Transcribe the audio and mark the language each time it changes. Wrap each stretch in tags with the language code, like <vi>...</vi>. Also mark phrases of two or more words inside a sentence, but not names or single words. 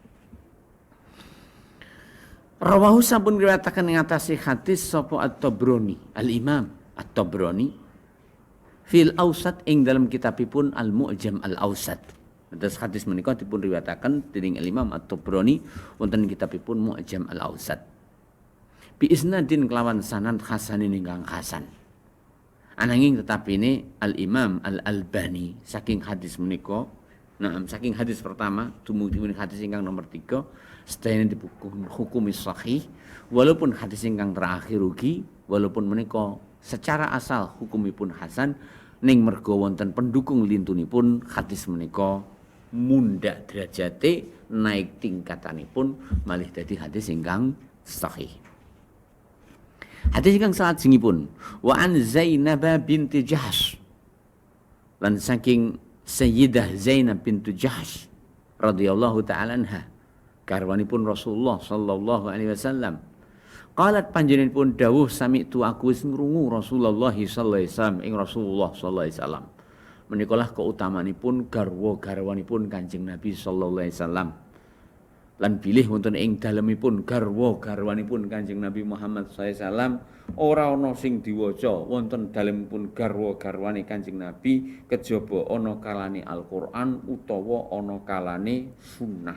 <jv>Rawahu sampun riwayataken ing atase hadis sapa At-Tabrani, Al-Imam At-Tabrani</jv> <ar>في الأوسط</ar> <jv>ing dalam kitabipun Al-Mu'jam Al-Awsat. Terus hadis menika dipun riwayataken dening Al-Imam At-Tabrani wonten kitabipun Mu'jam Al-Awsat.</jv> <ar>بإسناد</ar> <jv>kelawan sanad hasanin ingkang hasan. Ananging</jv> <id>tetapi ini</id> <jv>Al-Imam Al-Albani saking hadis menika, saking hadis pertama dumugi hadis ingkang nomor 3 sedaya dihukumi sahih walaupun hadis ingkang terakhir ugi walaupun menika secara asal hukumipun hasan ning merga wonten pendukung lintunipun hadis menika mundhak derajate naik tingkatanipun malih dadi hadis ingkang sahih. Hadis ingkang salajengipun</jv> <ar>وعن</ar> <jv>Zainab binti Jahsh lan saking Sayyidah Zainab binti Jahsh</jv> <ar>رضي الله تعالى عنها</ar> <jv>garwanipun Rasulullah</jv> <ar>صلى الله عليه وسلم</ar> <jv>qalat panjenenganipun dawuh sami'tu aku wis ngrungu Rasulullah</jv> <ar>صلى الله عليه وسلم</ar> <jv>ing Rasulullah</jv> <ar>صلى الله عليه وسلم</ar> <jv>menikalah keutamanipun garwa-garwanipun Kanjeng Nabi</jv> <ar>صلى الله عليه وسلم</ar> <jv>lan bilih wonten ing dalemipun garwa-garwanipun Kanjeng Nabi Muhammad</jv> <ar>صلى الله عليه وسلم</ar> <jv>ora ana sing diwaca wonten dalemipun garwa-garwane Kanjeng Nabi kejaba ana kalane Al-Qur'an utawa ana kalane sunnah.</jv>